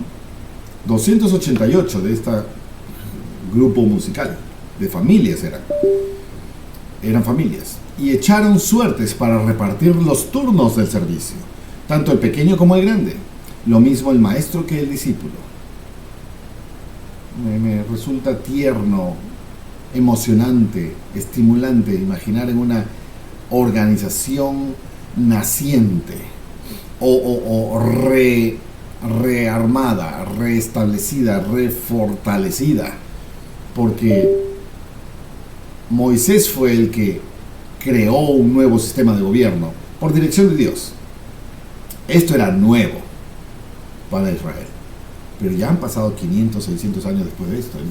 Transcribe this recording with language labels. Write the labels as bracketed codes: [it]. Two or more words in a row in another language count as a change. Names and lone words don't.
[es] 288 de este grupo musical, de familias eran familias, y echaron suertes para repartir los turnos del servicio, tanto el pequeño como el grande, lo mismo el maestro que el discípulo. Me resulta tierno, emocionante, estimulante imaginar en una organización naciente o rearmada, reestablecida, refortalecida, porque Moisés fue el que creó un nuevo sistema de gobierno por dirección de Dios. Esto era nuevo para Israel, pero ya han pasado 500, 600 años después de esto.